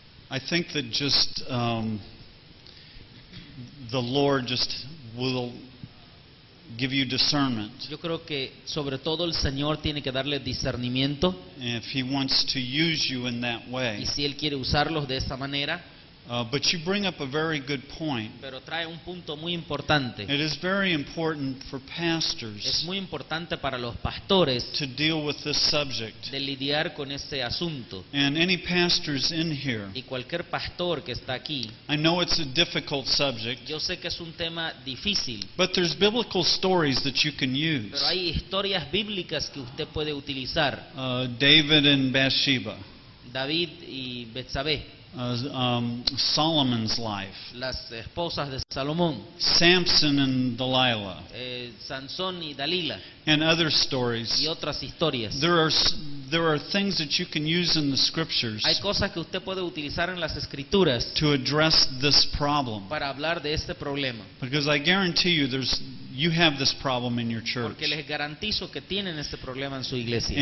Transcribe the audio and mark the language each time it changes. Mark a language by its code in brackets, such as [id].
[en] I think that just the Lord just will give you discernment. [es] Yo creo que sobre todo el Señor tiene que darle discernimiento, [en] If He wants to use you in that [es] y [en] way. [es] si Él quiere usarlos de esa manera. [en] But you bring up a very good point. [es] Pero trae un punto muy importante. [en] It is very important for [es] Es [en] pastors [es] muy importante para los pastores [en] to deal with this subject. [es] de lidiar con ese asunto. [en] And any pastors in here, [es] Y cualquier pastor que está aquí, [en] I know it's a difficult subject, [es] yo sé que es un tema difícil, [en] but there's biblical stories that you can use. [es] pero hay historias bíblicas que usted puede utilizar. [en] David and Bathsheba, [es] David y Betsabé, [en] Solomon's life, [es] las esposas de Salomón, [en] Samson and Delilah, [es] Sansón y Dalila, [en] and other stories. [es] y otras historias. [en] There are things that you can use in the scriptures [es] Hay cosas que usted puede utilizar en las escrituras [en] to address this problem. [es] para hablar de este problema, [en] Because I guarantee you you have this problem in your church. [es] porque les garantizo que tienen este problema en su iglesia.